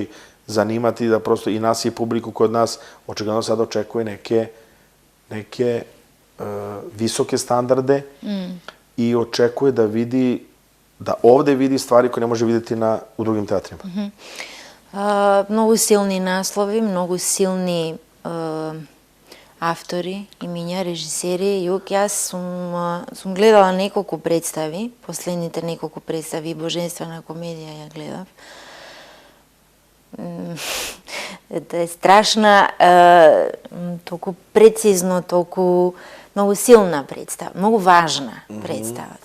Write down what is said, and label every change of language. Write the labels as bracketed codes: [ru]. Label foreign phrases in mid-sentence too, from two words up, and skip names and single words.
[sr] zanimati, da prosto i nas i publiku kod nas očigledno sad očekuje neke visoke standarde i očekuje da ovde vidi stvari koje ne može videti u drugim teatrima. Mnogo silni naslovi, mnogo silni [mk] автори, имиња, режисери. Јас сум гледала неколку представи, последните неколку представи, Божествена комедија ја гледав. Это е страшна, толку прецизно, толку многу силна представа, многу важна представа.